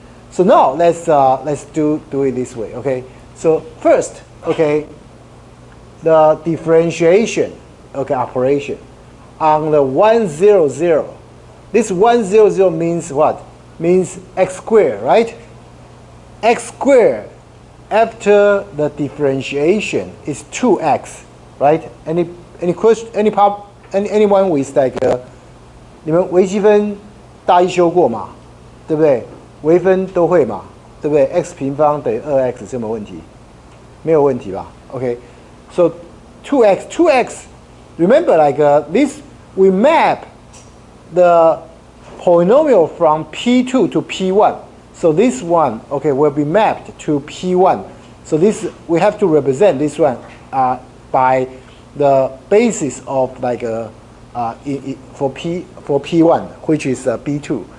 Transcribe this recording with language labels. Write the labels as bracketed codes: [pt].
[en] So now let's do it this way, okay? So first, okay, the differentiation, okay, operation on the 1, 0, 0. This 1, 0, 0 means what? Means x squared, right? X squared after the differentiation is 2x, right? Any question? Anyone with like [zh] 你们微积分大一修过嘛？对不对？微分都会嘛？对不对 ？x 平方等于2x 这没有问题，没有问题吧 ？OK。 [en] So 2x, remember like this, we map the polynomial from P2 to P1. So this one, okay, will be mapped to P1. So this, we have to represent this one by the basis of like for P1, which is B2.